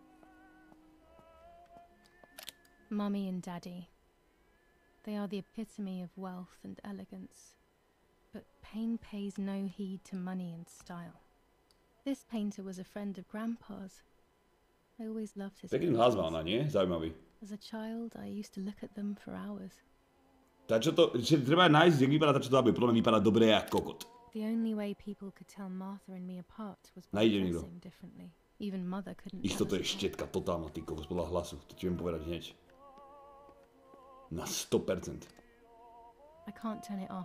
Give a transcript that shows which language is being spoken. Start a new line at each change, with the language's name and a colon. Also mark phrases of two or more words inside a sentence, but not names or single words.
English: Mummy and Daddy. They are the epitome of wealth and elegance. But pain pays no heed to money and style. This painter was a friend of Grandpa's. I always loved his
Slovak: Pekný hlas má ona, nie? Zaujímavý.
English: As a child, I used to look at them for hours.
Slovak: Tá čo to, treba nájsť, jak vypadá tá čo to aby, podľa mňa vypadá dobre jak kokot.
English: The only way people could tell Martha and me apart was by
Slovak: Nájde niekto.
English: dressing differently. Even Mother couldn't
Slovak: Isto to
English: tell
Slovak: je
English: us apart.
Slovak: štietka totálna ty kokos podľa hlasu, to ti viem povedať hneď. Na 100%. I can't turn it off.